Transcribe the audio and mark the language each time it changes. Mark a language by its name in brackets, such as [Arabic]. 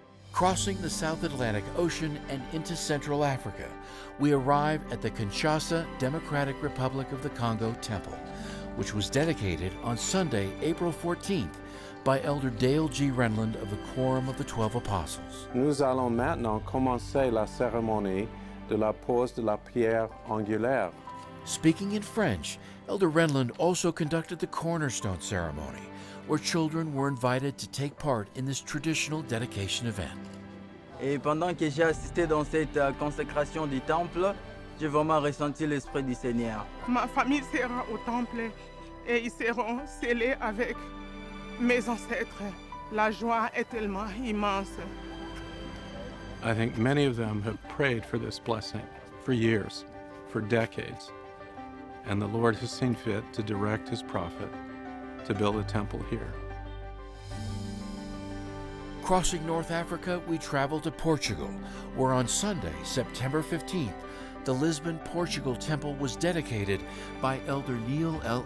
[English] Crossing the South Atlantic Ocean and into Central Africa, we arrive at the Kinshasa Democratic Republic of the Congo Temple, which was dedicated on Sunday, April 14th, by Elder Dale G. Renland of the Quorum of the 12 Apostles. [French] Nous allons maintenant commencer la cérémonie de la pose de la pierre angulaire. [English] Speaking in French, Elder Renland also conducted the cornerstone ceremony, where children were invited to take part in this traditional dedication event. [French] Et pendant que j'ai assisté dans cette consécration du temple, j'ai vraiment ressenti l'Esprit du Seigneur. Ma famille sera au temple et ils seront scellés avec mes ancêtres. La joie est tellement immense. [English] I think many of them have prayed for this blessing for years, for decades, and the Lord has seen fit to direct his prophet to build a temple here. Crossing North Africa, we travel to Portugal, where on Sunday, September 15th, the Lisbon, Portugal temple was dedicated by Elder Neil L.